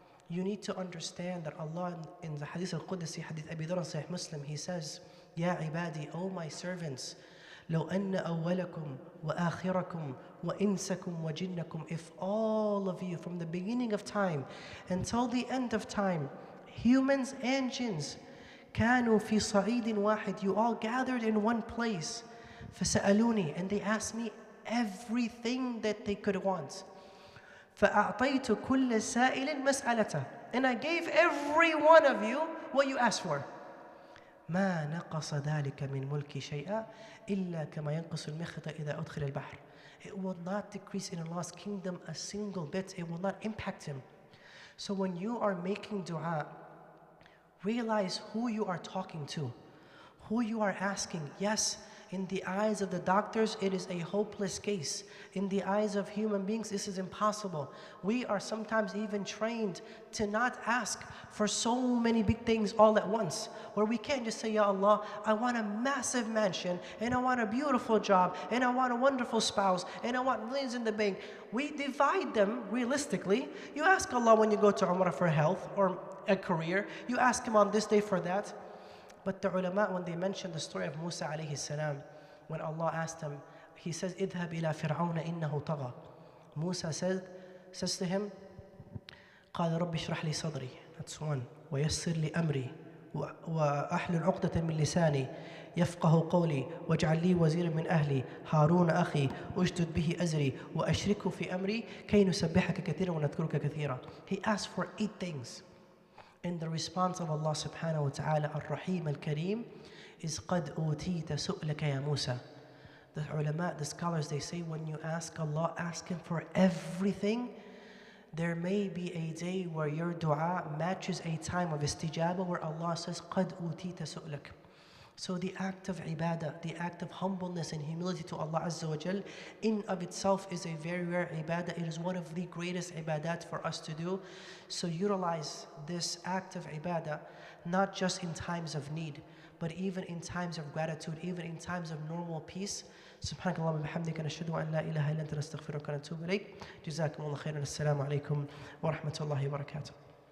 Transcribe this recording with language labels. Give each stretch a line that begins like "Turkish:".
English: You need to understand that Allah in the Hadith al-Qudsi, Hadith Abi Dharr Sahih Muslim, He says,
Arabic: Ya ibadi,
English: O my servants,
Arabic: لو أن أولكم وآخركم وإنسكم وجنكم,
English: if all of you from the beginning of time until the end of time, humans and jinns,
Arabic: كانوا في صعيد واحد,
English: you all gathered in one place,
Arabic: فسألوني,
English: and they asked me everything that they could want.
Arabic: فأعطيت كل سائل مسألته,
English: and I gave every one of you what you asked for.
Arabic: ما نقص ذلك من ملكي شيئا إلا كما ينقص المخيط إذا أدخل البحر.
English: It will not decrease in Allah's kingdom a single bit. It will not impact Him. So when you are making dua, realize who you are talking to, who you are asking. Yes, in the eyes of the doctors, it is a hopeless case. In the eyes of human beings, this is impossible. We are sometimes even trained to not ask for so many big things all at once, where we can't just say, Ya Allah, I want a massive mansion, and I want a beautiful job, and I want a wonderful spouse, and I want millions in the bank. We divide them realistically. You ask Allah when you go to Umrah for health or a career. You ask Him on this day for that. But the ulama, when they mention the story of Musa alayhi salam, when Allah asked him, He says,
Arabic: اذهب إلى فرعون إنه طغى.
English: Musa says to him,
Arabic: قال رب اشرح لي صدري.
English: That's one.
Arabic: ويسر لي أمري وأحلل عقدة من لساني يفقه قولي واجعل لي وزيرا من أهلي هارون أخي أشدد به أزري وأشركه في أمري كي نسبحك كثيرا ونذكرك كثيرا.
English: He asked for 8 things. And the response of Allah subhanahu wa ta'ala, Ar-Rahim Al-Kareem, is
Arabic: قَدْ أُوتِيتَ سُؤْلَكَ يَا
English: Musa. The ulama, the scholars, they say when you ask Allah, ask Him for everything, there may be a day where your dua matches a time of istijabah where Allah says,
Arabic: قَدْ أُوتِيتَ سُؤْلَكَ.
English: So the act of ibadah, the act of humbleness and humility to Allah Azza wa Jal, in of itself is a very rare ibadah. It is one of the greatest ibadat for us to do. So utilize this act of ibadah, not just in times of need, but even in times of gratitude, even in times of normal peace.
Arabic: سبحانك اللهم وبحمدك نشهد أن لا إله إلا أنت نستغفرك ونتوب إليك. جزاكم الله خيرا. السلام عليكم ورحمة الله وبركاته.